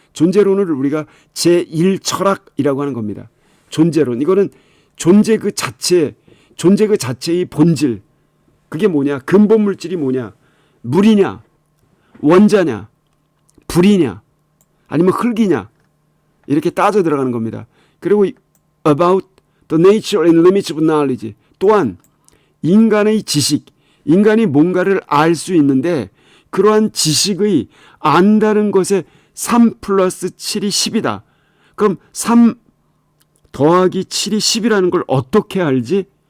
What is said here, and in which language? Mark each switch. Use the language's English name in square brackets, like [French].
[Korean] 존재론을 우리가 제1철학이라고 하는 겁니다. 존재론. 이거는 존재 그 자체의 본질. 그게 뭐냐? 근본 물질이 뭐냐? 물이냐? 원자냐? 불이냐? 아니면 흙이냐? 이렇게 따져 들어가는 겁니다. 그리고 [English] about the nature and limits of knowledge. [Korean] 또한 인간의 지식, 인간이 뭔가를 알 수 있는데 그러한 지식의 안다는 것에 3 플러스 7이 10이다. 그럼 3 더하기 7이 10이라는 걸 어떻게 알지?